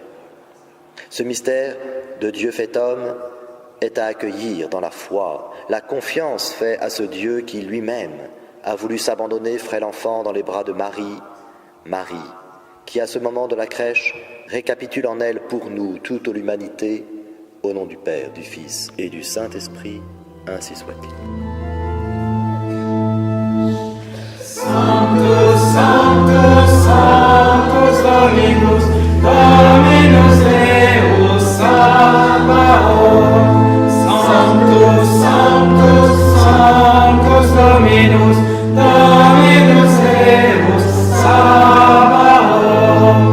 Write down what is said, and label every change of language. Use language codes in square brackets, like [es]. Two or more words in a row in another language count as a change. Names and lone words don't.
[fr] Ce mystère de Dieu fait homme est à accueillir dans la foi, la confiance faite à ce Dieu qui lui-même a voulu s'abandonner frêle enfant dans les bras de Marie, qui à ce moment de la crèche récapitule en elle pour nous toute l'humanité, au nom du Père, du Fils et du Saint-Esprit, ainsi soit-il. [la] Sanctus, Sanctus, Sanctus Dominus, Dominus Deus Sabaoth. Sanctus, Sanctus, Sanctus Dominus, Dominus Deus Sabaoth.